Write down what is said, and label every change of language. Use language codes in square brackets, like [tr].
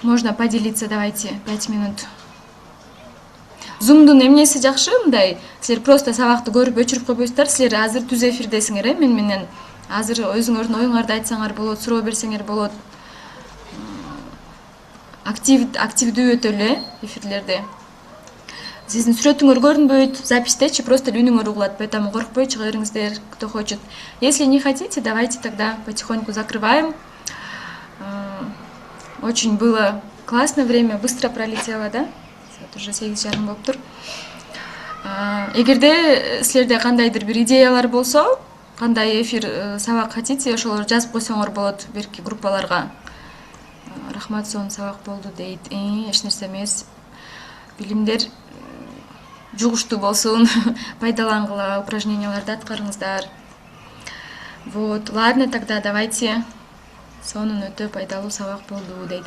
[ru] Можно поделиться, давайте, 5 минут. [ky] Zoom'дун эмнеси жакшы мындай? Силер просто сабакты көрүп өчүрүп койбойсуздар. Силер азыр түз эфирдесиңер, мен менен. Азыр өзүңөрдүн оюңарды айтсаңар болот, суроо берсеңер болот. Активдүү өтө эле эфирлерде. Сиздин сүрөтүңөр көрүнбөйт, запистечи просто үнүңөр угулат, поэтому коркпой чыга бериңиздер, [ru] кто хочет. Если не хотите, давайте тогда потихоньку закрываем. Очень было классное время, быстро пролетело, да? Вот уже [ky] 8:30 болуптур. Эгерде силерде кандайдыр бир идеялар болсо, кандай эфир сабак хотите, ошолорду жазып койсоңор болот берки группаларга. Рахмат, сонун сабак болду дейт. Эч нерсе эмес. Билимдер жугуштуу болсун, пайдалангыла, упражненияларды аткарыңыздар. [ru] Вот, ладно, тогда давайте. [ky] Сонун өтө пайдалуу сабак болду дейт.